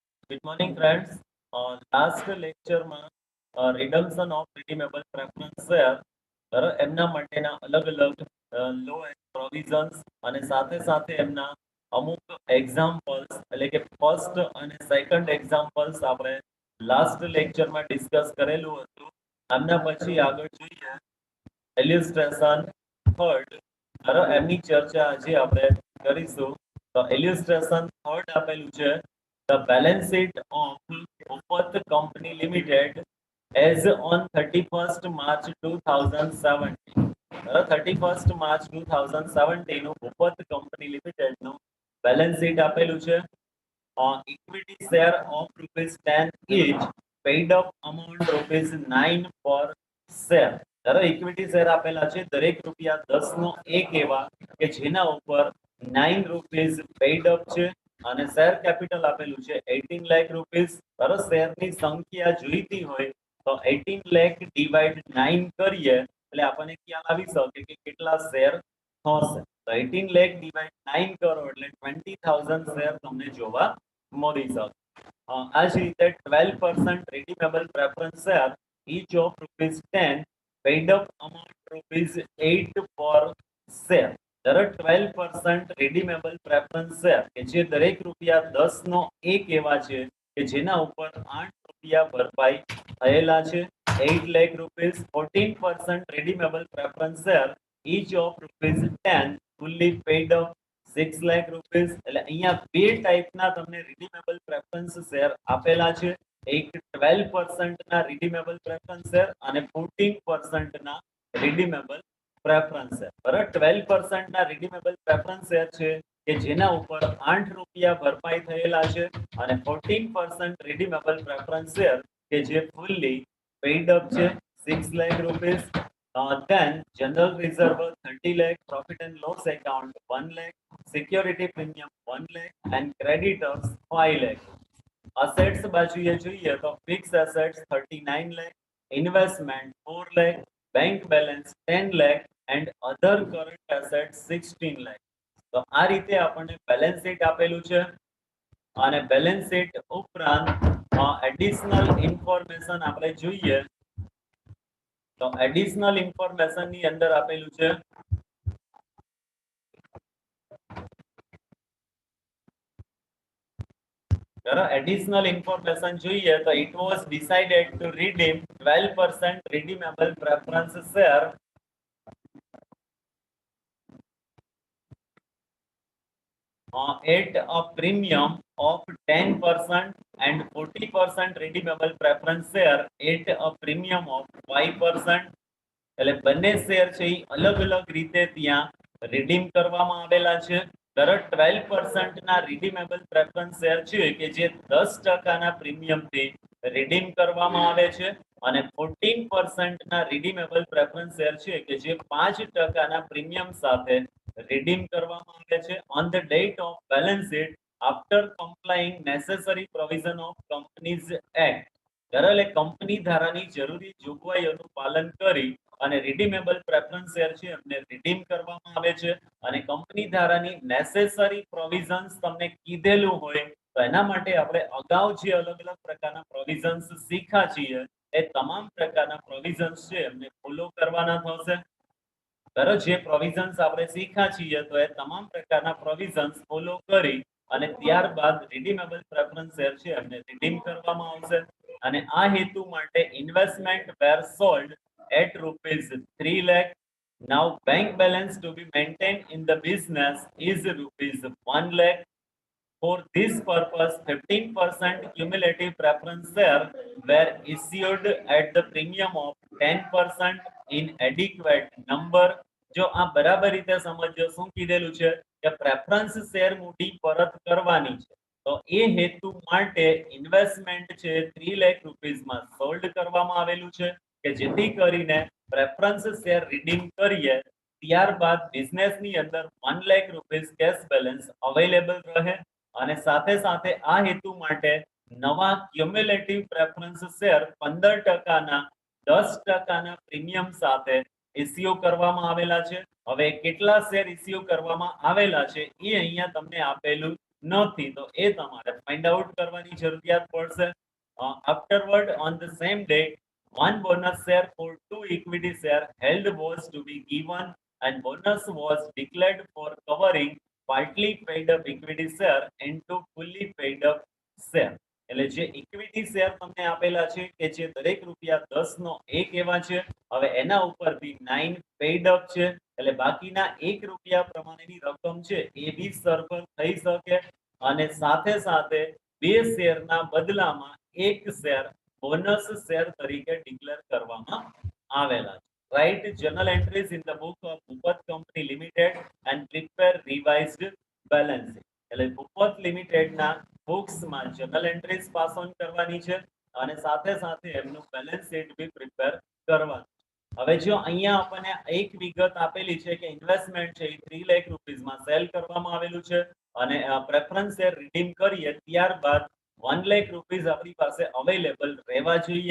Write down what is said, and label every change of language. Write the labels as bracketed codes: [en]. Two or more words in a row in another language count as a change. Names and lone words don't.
[en] Good morning, friends. Last lecture [gu] માં [en] redemption of redeemable preference share [gu] એમના માટેના અલગ અલગ [en] law and provisions [gu] અને સાથે સાથે એમના અમુક એક્ઝામ્પલ્સ એટલે કે ફર્સ્ટ અને [en] second examples [gu] આપણે [en] last lectureમાં discuss [gu] કરેલું હતું. આમના પછી આગળ જોઈએ [en] illustration third [gu] એમની ચર્ચા આજે આપણે કરીશું. [en] તો illustration third [gu] આપેલું છે [en] the balance sheet of Bhopal Company Limited as on 31st March 2017. [gu] 31st March 2017 નું ભૂપત કંપની લિમિટેડ નું [en] balance sheet [gu] આપેલું છે. [en] Equity share of ₹10 each, paid up amount ₹9 per share. equity share [gu] આપેલા છે દરેક ₹10 નો એક એવા કે જેના ઉપર ₹9 [en] paid up [gu] છે અને [en] share capital [gu] આપેલું છે 18 લાખ રૂપીસ. શેરની સંખ્યા જોઈતી હોય તો 18 લાખ ડિવાઇડ 9 કરીએ એટલે આપણને ખ્યાલ આવી શકે કે કેટલા શેર થશે. તો 18 લાખ ડિવાઇડ 9 કરો એટલે 20,000 શેર તમને જોવા મળી શકે. આ જ રીતે [en] 12% redeemable preference share each of ₹10, paid up amount ₹8 per share. 12% redeemable preference share [gu] કે જે દરેક ₹10 નો એક એવા છે કે જેના ઉપર ₹8 ભરપાઈ થયેલા છે. [en] 8 lakh rupees. 14% redeemable preference share each of ₹10, fully paid up 6 lakh rupees. [gu] એટલે અહીંયા બે ટાઈપના તમને [en] redeemable preference share [gu] આપેલા છે. એક 12% ના [en] redeemable preference share [gu] અને 14% ના [en] redeemable preference share. [gu] બરાબર, 12% ના [en] redeemable preference share [gu] છે કે જેના ઉપર ₹8 ભરપાઈ થયેલા છે અને 14% [en] redeemable preference share [gu] કે જે [en] fully paid up [gu] છે [en] 6 lakh rupees. Then general reserve 30 lakh, profit and loss account 1 lakh, security premium 1 lakh and creditors 5 lakh. Assets [gu] બાજુએ જોઈએ તો [en] fixed assets 39 lakh, investment 4 lakh, bank balance 10 lakh and other current assets 16 lakh. [gu] તો આ રીતે આપણને [en] balance sheet [gu] આપેલું છે અને [en] balance sheet [gu] ઉપરાંત [en] additional information [gu] આપણે જોઈએ તો [en] additional information [gu] ની અંદર આપેલું છે [en] additional information [gu] જોઈએ તો [en] it was decided to redeem 12% redeemable preference share at a premium of 10% and 40% redeemable preference share at a premium of 5%. [gu] એટલે બંને શેર છે એ અલગ અલગ રીતે ત્યાં રિડીમ કરવામાં આવેલા છે. 12% ના [en] redeemable preference share [gu] છે કે જે 10% ના પ્રીમિયમથી રિડીમ કરવામાં આવે છે અને 14% ના [en] redeemable preference share [gu] છે કે જે 5% ના પ્રીમિયમ સાથે redeem કરવામાં આવે છે [en] on the date of balance sheet after complying necessary provision of Companies Act. [gu] એટલે કંપની ધારાની જરૂરી જોગવાઈઓનું પાલન કરી અને [en] redeemable preference share [gu] છે એમને redeem કરવામાં આવે છે અને કંપની ધારાની [en] necessary provisions [gu] તમને કીધેલું હોય તો એના માટે આપણે અગાઉ જે અલગ અલગ પ્રકારના provisions શીખ્યા છીએ એ તમામ પ્રકારના provisions છે એમને ફોલો કરવાના થશે. જે પ્રોવિઝન્સ આપણે શીખ્યા છીએ તો એ તમામ પ્રકારના [en] provisions follow [gu] કરી અને ત્યારબાદ [en] redeemable preference share [gu] છે એમને redeem કરવામાં આવશે અને આ હેતુ માટે ઇન્વેસ્ટમેન્ટ [en] were sold at ₹3 lakh. Now bank balance to be maintained in the business is ₹1 lakh. For this purpose, 15% cumulative preference share were issued at the premium of 10% in adequate number. [gu] જો આ બરાબર રીતે સમજો શું કીધેલું છે કે [en] preference share [gu] મૂડી પરત કરવાની છે તો એ હેતુ માટે ઇન્વેસ્ટમેન્ટ છે 3 લાખ [en] rupeesમાં sold [gu] કરવામાં આવેલું છે કે જેથી કરીને [en] preference share redeem [gu] કરીએ ત્યારબાદ બિઝનેસની અંદર 1 લાખ [en] rupees cash balance available [gu] રહે અને સાથે સાથે આ હેતુ માટે નવા [en] cumulative preference share [gu] 15% ના 10% ના પ્રીમિયમ સાથે ઇસ્યુ કરવામાં આવેલા છે. હવે કેટલા [en] share issue [gu] કરવામાં આવેલા છે એ અહીંયા તમને આપેલું નથી, તો એ તમારે [en] find out [gu] કરવાની જરૂરિયાત પડશે. [en] Afterward, on the same day, one bonus share for two equity share held was to be given, and bonus was declared for covering partly paid up equity share into fully paid up share. [gu] એટલે જે [en] equity share [gu] તમને આપેલા છે કે જે દરેક રૂપિયા 10 નો 1 એવા છે, હવે એના ઉપરથી 9 [en] paid up [gu] છે, એટલે બાકીના 1 રૂપિયા પ્રમાણેની રકમ છે એ બી સરભર થઈ શકે, અને સાથે સાથે બે શેરના બદલામાં એક શેર [en] bonus share [gu] તરીકે ડિક્લેર કરવામાં આવેલા છે. [en] Write journal entries in the book of Bhupat Company Limited and prepare revised balance sheet. [gu] એટલે ભૂપત લિમિટેડના બુક્સમાં [en] journal entries pass on [gu] કરવાની છે અને સાથે સાથે એમનું [en] balance sheet [gu] બી પ્રિપેર કરવાનું. હવે જો અહીંયા આપણને એક વિગત આપેલી છે કે ઇન્વેસ્ટમેન્ટ છે એ 3 લાખ રૂપિયામાં સેલ કરવામાં આવેલું છે અને [en] preference share redeem [gu] કરીએ ત્યારબાદ 1 લાખ રૂપિયા આપણી પાસે અવેલેબલ રહેવા જોઈએ.